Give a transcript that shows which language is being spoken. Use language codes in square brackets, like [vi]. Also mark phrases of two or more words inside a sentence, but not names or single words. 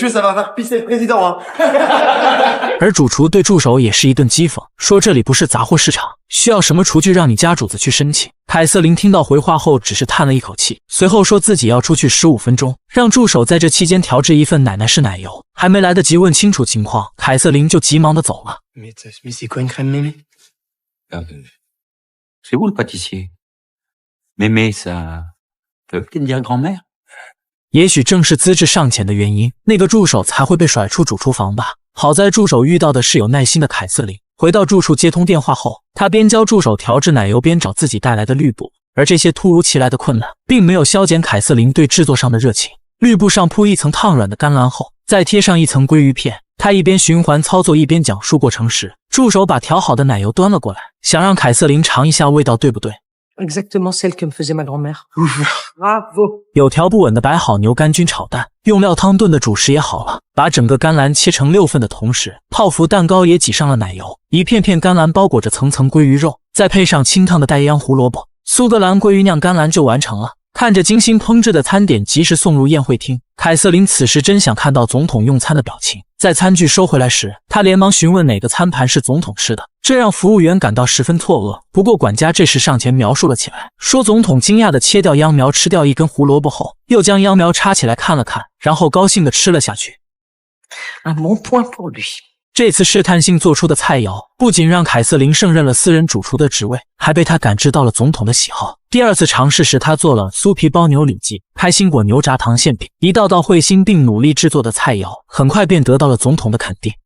[zh] 而主厨对助手也是一顿讥讽，说这里不是杂货市场，需要什么厨具让你家主子去申请。凯瑟琳听到回话后只是叹了一口气，随后说自己要出去15分钟，让助手在这期间调制一份奶奶式奶油。还没来得及问清楚情况，凯瑟琳就急忙的走了。 [fr] C'est quoi une crème mémé? C'est vous le pâtissier? Mémé, ça peut peut-être dire grand-mère? [zh] 也许正是资质尚浅的原因，那个助手才会被甩出主厨房吧。好在助手遇到的是有耐心的凯瑟琳。回到住处接通电话后，他边教助手调制奶油，边找自己带来的绿布。而这些突如其来的困难，并没有消减凯瑟琳对制作上的热情。绿布上铺一层烫软的甘蓝后，再贴上一层鲑鱼片。他一边循环操作，一边讲述过程时，助手把调好的奶油端了过来，想让凯瑟琳尝一下味道对不对。 [fr] Exactement celle que me faisait ma grand-mère. Bravo. [zh] 有条不紊的摆好牛肝菌炒蛋，用料汤炖的主食也好了。把整个甘蓝切成6份的同时，泡芙蛋糕也挤上了奶油，一片片甘蓝包裹着层层鲑鱼肉，再配上清烫的带秧胡萝卜，苏格兰鲑鱼酿甘蓝就完成了。看着精心烹制的餐点及时送入宴会厅，凯瑟琳此时真想看到总统用餐的表情。在餐具收回来时，她连忙询问哪个餐盘是总统吃的，这让服务员感到十分错愕。不过管家这时上前描述了起来，说总统惊讶地切掉秧苗，吃掉一根胡萝卜后，又将秧苗插起来看了看，然后高兴地吃了下去。 [fr] Un bon point pour lui. [zh] 这次试探性做出的菜肴，不仅让凯瑟琳胜任了私人主厨的职位，还被他感知到了总统的喜好。第2次尝试时，他做了酥皮包牛里脊、开心果牛轧糖馅饼，一道道会心并努力制作的菜肴，很快便得到了总统的肯定。